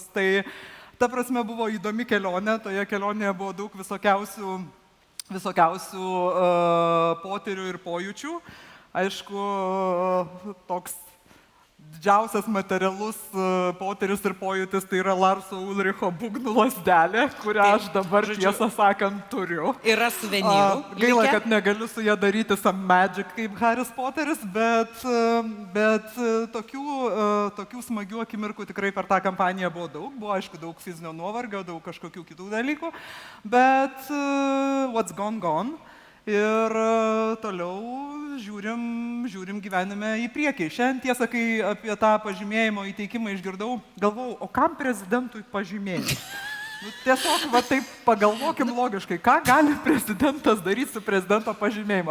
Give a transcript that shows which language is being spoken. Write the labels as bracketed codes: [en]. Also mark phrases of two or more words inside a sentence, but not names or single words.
[lt] Tai ta prasme buvo įdomi kelionė, toje kelionėje buvo daug visokiausių potyrių ir pojūčių. Aišku, toks didžiausias materialus potyris ir pojūtis tai yra Larso Ulricho būgnų lazdelė, kurią aš dabar tiesą sakant turiu. Yra suvenyrų. Gaila, kad negaliu su ją daryti [en] some magic [lt] kaip Haris Poteris, bet tokių smagių akimirkų tikrai per tą kampaniją buvo daug. Buvo aišku daug fizinio nuovargio, daug kažkokių kitų dalykų, bet [en] what's gone, gone. [lt] Ir toliau žiūrim gyvenime į priekį. Šiandien tiesa, kai apie tą pažymėjimo įteikimą išgirdau, galvojau, o kam prezidentui pažymėjimas? Tiesiog, va taip pagalvokim logiškai, ką gali prezidentas daryti su prezidento pažymėjimu?